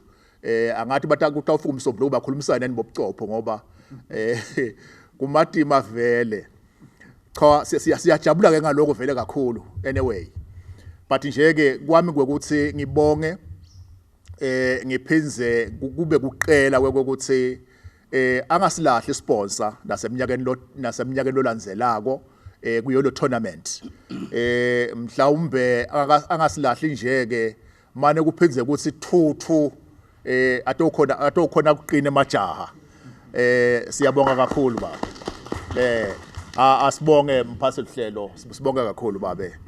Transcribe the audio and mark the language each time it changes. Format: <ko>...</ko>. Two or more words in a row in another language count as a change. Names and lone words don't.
<ss>Angathi batawufika umsombuluko bakhulumisana nibobuqopho ngoba kumatima vele cha siyajabula ke ngaloko vele kakhulu anyway. But nje ke kwami kwekuthi ngibonge ngiphinze kube kuqela kwekuthi angasilahli sponsor naseminyakeni lolandzelako kuyo lo tournament. Mhlawumbe angasilahli nje ke mane kuphinze ukuthi 2-2 atokhona kuqina emajaha. Siyabonga kakhulu baba. Asibonge mphathi lihlelo sibonga kakhulu babe.</ss>